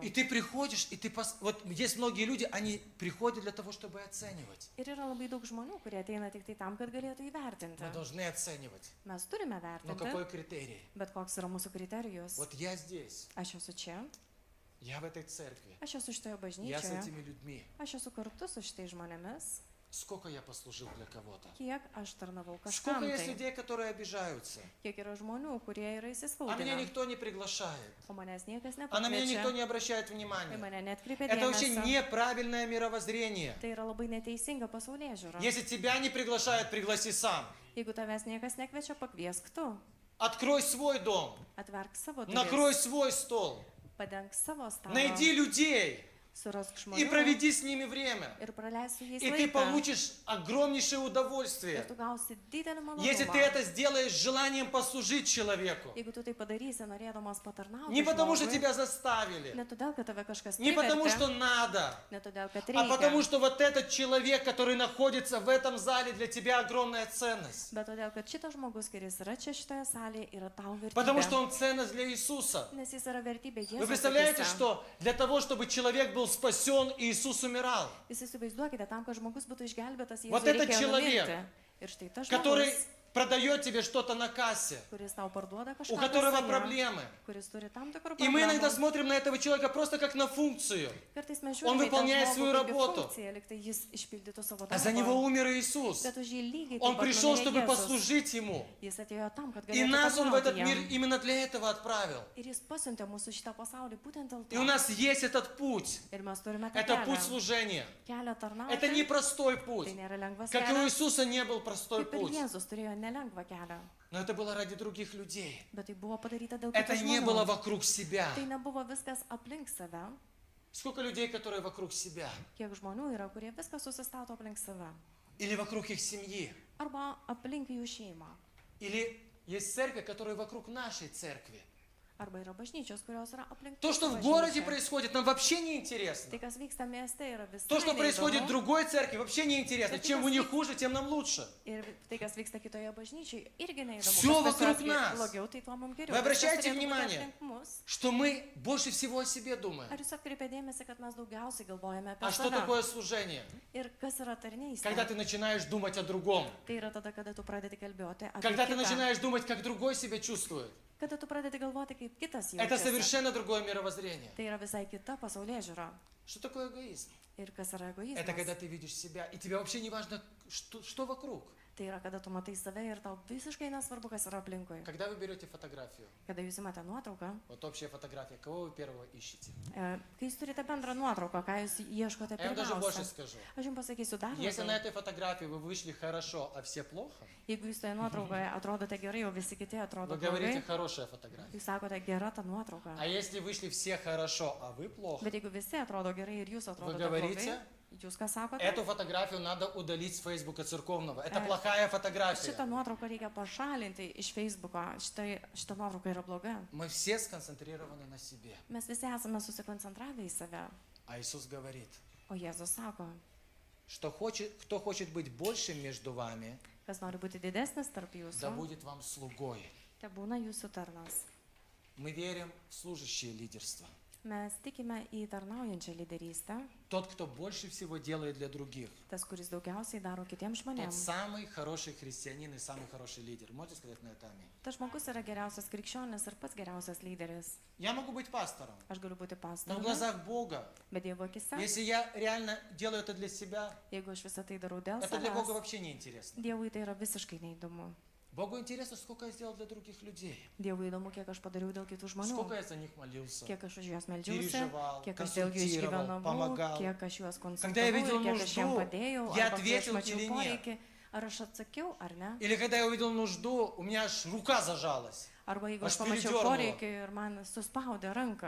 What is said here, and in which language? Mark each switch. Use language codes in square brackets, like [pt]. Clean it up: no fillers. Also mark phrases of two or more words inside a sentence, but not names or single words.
[ru] И ты приходишь, и вот есть многие люди, они приходят для того, чтобы оценивать. [lt] Ir yra labai daug žmonių, kurie ateina tik tai tam, kad galėtų įvertinti. [ru] Мы должны оценивать. [lt] Mes turime [ru] Но какой [lt] vertinti, [ru] критерий? [lt] bet koks yra mūsų kriterijus. [ru] Вот я здесь, [lt] Aš esu čia, [ru] я в этой церкви, [lt] aš esu šitoje [ru] я с [lt] bažnyčioje, [ru] этими людьми. [lt] aš esu kartu su šitais žmonėmis, [ru] Сколько я послужил для кого-то? [lt] kiek aš tarnavau [ru] Сколько [lt] kažkam [ru] есть [lt] tai, [ru] людей, которые обижаются? [lt] kiek yra žmonių, kurie yra [ru] А меня [lt] įsiskaudinę, [ru] никто не приглашает. [lt] o manęs niekas [ru] А на меня никто [lt] nepakviečia, [ru] не обращает [lt] į [ru] внимания. [lt] mane netkreipia [ru] Это вообще [lt] dėmesio. [ru] неправильное мировоззрение. [lt] Tai yra labai neteisinga pasaulėžiūra. [ru] Если тебя не приглашают, пригласи сам. [lt] Jeigu tavęs niekas nekviečia, pakviesk tu. [ru] Открой свой дом. [lt] Atverk savo [ru] Накрой [lt] duris, [ru] свой стол. [lt] padenk savo stalą, [ru] Найди людей [lt] surask [ru] и [lt] žmonių [ru] проведи с ними время. [lt] ir praleisi su jais [ru] И ты [lt] laiką. [ru] получишь огромнейшее [lt] Ir [ru] удовольствие. [lt] tu gausi didelį [ru] Если ты [lt] malonumą. [ru] это сделаешь с желанием послужить человеку. [lt] Jeigu tu tai padarysi, norėdamas patarnauti [ru] Не потому, что [lt] žmogui, [ru] тебя заставили. [lt] ne todėl, kad tave kažkas [ru] Не потому, что [lt] privertė, [ru] надо. [lt] ne todėl, kad [ru] А потому, [lt] reikia, [ru] что вот этот человек, который находится в этом зале, для тебя огромная ценность. [lt] bet todėl, kad šitas žmogus, kuris yra čia šitoje salėje, yra tau [ru] Потому что [lt] vertybė. [ru] он ценность для Иисуса. [lt] Nes jis yra vertybė [ru] Вы [lt] Jėzaus [ru] представляете, [lt] akyse. [ru] что для того, чтобы человек был спасен, Иисус умирал. [lt] Jūs įsivaizduokite, tam, kad žmogus būtų išgelbėtas, [ru] Вот [lt] Jėzui [ru] этот [lt] reikėjo [ru] человек, [lt] numirti. Ir štai tas [ru] Который [lt] žmogus, [ru] продает тебе что-то на кассе, [lt] kuris tau parduoda [ru] у [lt] kažką, [ru] которого [lt] kasoje, [ru] проблемы. [lt] kuris turi tam tikrų [ru] И мы иногда [lt] problemų. [ru] смотрим на этого человека просто как на функцию. [lt] Kartais mes [ru] Он [lt] žiūrime į tą [ru] выполняет [lt] žmogų [ru] свою [lt] kaip į [ru] работу. [lt] funkciją, lyg tai jis išpildytų savo [ru] А за него [lt] darbą. [ru] умер Иисус. [lt] Bet už jį lygiai [ru] Он [lt] taip pat [ru] пришел, [lt] numirė [ru] чтобы [lt] Jėzus. [ru] послужить Ему. [lt] Jis atėjo tam, kad [ru] И [lt] galėtų [ru] нас Он в этот [lt] tarnauti [ru] мир [lt] jam. [ru] именно для этого отправил. [lt] Ir jis pasiuntė mūsų šitą pasaulį būtent dėl [ru] И у [lt] to. [ru] нас есть этот путь. [lt] Ir mes turime tą [ru] Это путь [lt] kelią. [ru] служения. [lt] Kelią [ru] Это [lt] tarnauti. [ru] непростой путь. [lt] Tai nėra lengvas [ru] Как и у [lt] kelias. [ru] Иисуса не был простой [lt] Kaip ir [ru] путь. [lt] Jėzus turėjo nelengvą kelią. [ru] Но это было ради других людей. [lt] Bet tai buvo padaryta dėl [ru] Это [lt] kitų [ru] не было [lt] žmonių. [ru] вокруг себя. [lt] Tai nebuvo viskas aplink save. [ru] Сколько людей, которые вокруг себя? [lt] Kiek žmonių yra, kurie viską susistato aplink save. [ru] Или вокруг их семьи? [lt] Arba aplink jų šeimą. [ru] Или есть церковь, которая вокруг нашей церкви? [lt] Arba yra bažnyčios, kurios yra aplink. [ru] То, что в [lt] mūsų [ru] городе [lt] bažnyčią. [ru] происходит, нам вообще не интересно. [lt] Tai, kas vyksta mieste, yra visai [ru] То, что происходит в [lt] neįdomu. [ru] другой церкви, вообще не интересно. Чем у них хуже, тем нам лучше. [lt] Ir tai, kas vyksta kitoje bažnyčiai, irgi neįdomu. [ru] Всё [lt] Kas pas [ru] вокруг [lt] juos [ru] нас. [lt] blogiau, tai tuo mums geriau. [ru] Вы обращаете [lt] Viskas turėtų būti [ru] внимание? [lt] aplink mus. [ru] Что мы больше всего о себе думаем. [lt] Ar jūs atkreipėte dėmesį, kad mes daugiausiai galvojame apie [ru] А что [lt] save? [ru] такое служение? [lt] Ir kas yra tarnystė? [ru] Когда ты начинаешь думать о другом. [lt] Tai yra tada, kada tu pradedi kalbėti apie [ru] Когда ты [lt] kitą. [ru] начинаешь думать, как другой себя чувствует. [lt] Kada tu pradedi galvoti, kaip kitas [ru] Это [lt] jaučiasi. [ru] совершенно другое мировоззрение. [lt] Tai yra visai kita pasaulėžiūra. [ru] Что такое эгоизм? [lt] Ir kas yra [ru] Это когда [lt] egoizmas? [ru] ты видишь себя, и тебе вообще не важно, что вокруг. [lt] Tai yra, kada tu matai save ir tau visiškai nesvarbu, kas yra aplinkui. [ru] Когда вы берете фотографию, [lt] Kada jūs imate nuotrauką, [ru] вот общая фотография, кого вы первого ищете? [lt] kai jūs turite bendrą nuotrauką, ką jūs ieškote [ru] Я вам даже больше [lt] pirmiausia. [ru] скажу. [lt] Aš jums pasakysiu dar [ru] Если на [lt] labiau. [ru] этой фотографии вы вышли хорошо, а все плохо, [lt] Jeigu jūs toje nuotraukoje atrodote gerai, o visi kiti atrodo [ru] вы говорите [lt] blogai, [ru] хорошая фотография. [lt] jūs sakote gera ta nuotrauka. [ru] А если вышли все хорошо, а вы плохо, [lt] Bet jeigu visi atrodo gerai ir jūs atrodote [ru] говорите, [lt] blogai, jūs ką sakote? [ru] эту фотографию надо удалить с Фейсбука церковного. Это плохая фотография. [lt] Šitą nuotrauką reikia pašalinti iš Facebooko. Šitą nuotrauką yra bloga. [ru] Мы все сконцентрированы на себе. [lt] Mes visi esame susikoncentravę į save. [ru] А Иисус говорит, [lt] O Jėzus sako, [ru] что кто хочет быть большим между вами, [lt] kas nori būti didesnis tarp [ru] да [lt] jūsų, [ru] будет вам слугой. [lt] te būna jūsų tarnas. [ru] Мы верим в служащее лидерство. [lt] Mes tikime į tarnaujančią lyderystę. [ru] Тот, кто больше всего делает для других. [lt] Tas, kuris daugiausiai daro kitiems [ru] Тот [lt] žmonėms. [ru] самый хороший христианин и самый хороший лидер. Можете сказать на это аминь? [lt] Tas žmogus yra geriausias krikščionis ir pats geriausias lyderis. [ru] Я могу быть пастором, [lt] Aš galiu būti [ru] но в [lt] pastoriumi, [ru] глазах Бога, [lt] bet Dievo akise, [ru] если я реально делаю это для себя, [lt] jeigu aš visą tai darau dėl [ru] это для Бога [lt] savęs, [ru] вообще не интересно. [lt] Dievui tai yra visiškai neįdomu. [ru] Богу интересно, сколько я сделал для других людей. [lt] Dievui įdomu, kiek aš padariau dėl kitų žmonių, [ru] Сколько я за них молился, [lt] kiek aš už juos meldžiausi, [ru] переживал, [lt] kiek aš dėl jų [ru] консультировал, [lt] išgyvenau, [ru] помогал. [lt] kiek aš juos [ru] Когда я [lt] konsultavau, [ru] видел [lt] ir kiek aš jiems [ru] нужду, [lt] padėjau, [ru] я [lt] arba kai aš [ru] ответил [lt] mačiau [ru] или нет. [lt] poreikį, ar aš atsakiau, ar ne. [ru] Или когда я увидел нужду, у меня аж рука зажалась. [lt] Arba jeigu Aš aš pamačiau [ru] передернула. [lt] poreikį ir man suspaudė ranką.